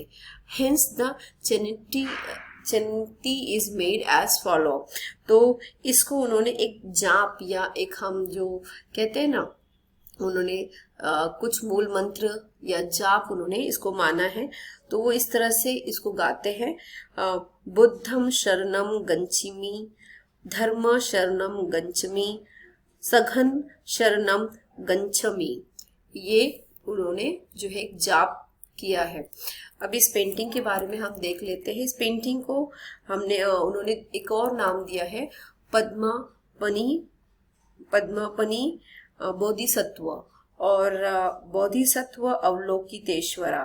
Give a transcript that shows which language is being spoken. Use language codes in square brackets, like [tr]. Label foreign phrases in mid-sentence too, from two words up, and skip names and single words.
[en] hence the chanity is made as follow. [hi] तो इसको उन्होंने एक जाप या एक हम जो कहते हैं ना, उन्होंने कुछ मूल मंत्र या जाप उन्होंने इसको माना है। तो वो इस तरह से इसको गाते हैं, [pi] बुद्धम शरणम गच्छामि, धर्म शरणम गच्छामि, सघन शरणम गच्छामि। [hi] ये उन्होंने जो है जाप किया है। अब इस पेंटिंग के बारे में हम देख लेते हैं। इस पेंटिंग को उन्होंने एक और नाम दिया है, पद्मपनी बोधिसत्व और बोधिसत्व अवलोकितेश्वरा।